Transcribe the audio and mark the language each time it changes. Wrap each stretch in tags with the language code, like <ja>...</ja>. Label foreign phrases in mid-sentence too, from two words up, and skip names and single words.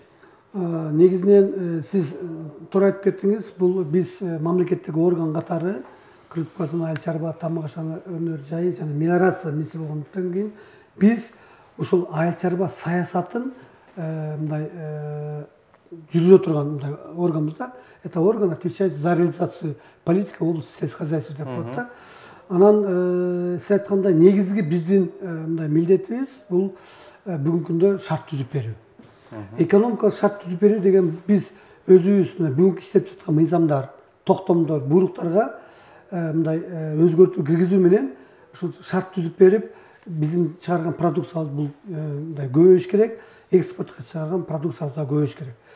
<ky>Негизинен сиз туура айтып кеттиңиз, бул биз мамлекеттик орган катары Кыргызстан айыл чарба тамак аш өнөр жайы жана мелиорация министри болгондуктан кийин биз ушул айыл чарба саясатын мындай жүргүзө турган мындай органбыз да.</ky> <ru>Это орган отвечает за реализацию политики области сельскохозяйства</ru> <ky>деп коет да. Анан сиз айткандай негизги биздин мындай милдетибиз бул бүгүнкү күндө шарт түзүп берүү. Экономикалык шарт түзүп берүү деген биз өзүбүз бүгүнкү иштеп жаткан мыйзамдар, токтомдор, буйруктарга мындай өзгөртүү киргизүү менен ушул шарт түзүп берип, биздин чыгарган продукциябыз бул мындай көбөйүш керек, экспортко чыгарган продукциябыз да көбөйүш керек.</ky>